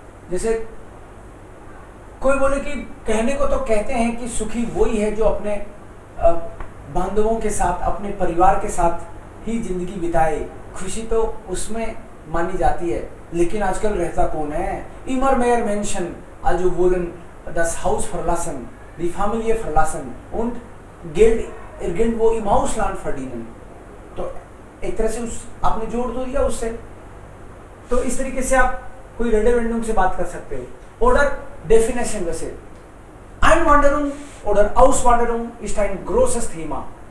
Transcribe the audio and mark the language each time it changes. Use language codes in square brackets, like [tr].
[hi] जैसे कोई बोले कि कहने को तो कहते हैं कि सुखी वही है जो अपने बांधवों के साथ, अपने परिवार के साथ ही जिंदगी बिताए, खुशी तो उसमें मानी जाती है, लेकिन आजकल रहता कौन है। [de] इमर मेयर मेंशन also wollen das Haus verlassen, die Familie verlassen und Geld irgendwo im Ausland verdienen। [hi] तो एक तरह से उस आपने जोड़ तो दिया उससे, तो इस तरीके से आप कोई रेडेवेंडुम से बात कर सकते हो। [de] Oder Definition वैसे Einwanderung oder Auswanderung ist ein großes Thema.